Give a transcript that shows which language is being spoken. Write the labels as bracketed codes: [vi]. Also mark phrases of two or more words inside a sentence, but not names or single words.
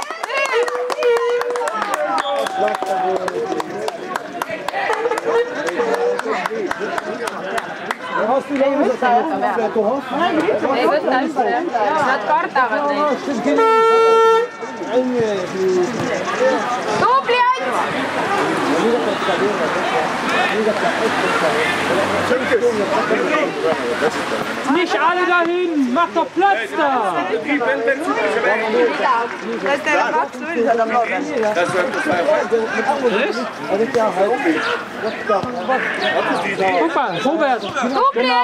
[et] Ei võta hästi, nad kardavad neid. Tubli Ants! [de] Nicht alle dahin, macht doch Platz da! Guck mal, Robert! Genau!